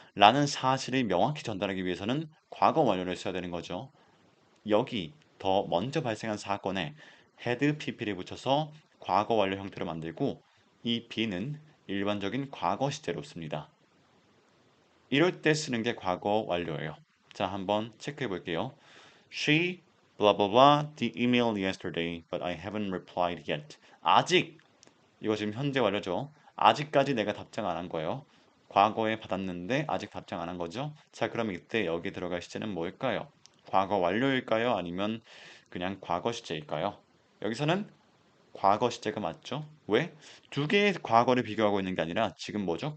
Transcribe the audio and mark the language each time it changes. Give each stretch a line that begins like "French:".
Korean: 라는 사실을 명확히 전달하기 위해서는 과거 완료를 써야 되는 거죠. 여기 더 먼저 발생한 사건에 had pp를 붙여서 과거 완료 형태로 만들고 이 B는 일반적인 과거 시제로 씁니다. 이럴 때 쓰는 게 과거 완료예요. 자, 한번 체크해 볼게요.
English: She blah blah blah the email yesterday, but I haven't replied yet.
Korean: 아직 이거 지금 현재 완료죠. 아직까지 내가 답장 안 한 거예요. 과거에 받았는데 아직 답장 안 한 거죠. 자, 그럼 이때 여기 들어갈 시제는 뭘까요? 과거 완료일까요? 아니면 그냥 과거 시제일까요? 여기서는 과거 시제가 맞죠? 왜? 두 개의 과거를 비교하고 있는 게 아니라 지금 뭐죠?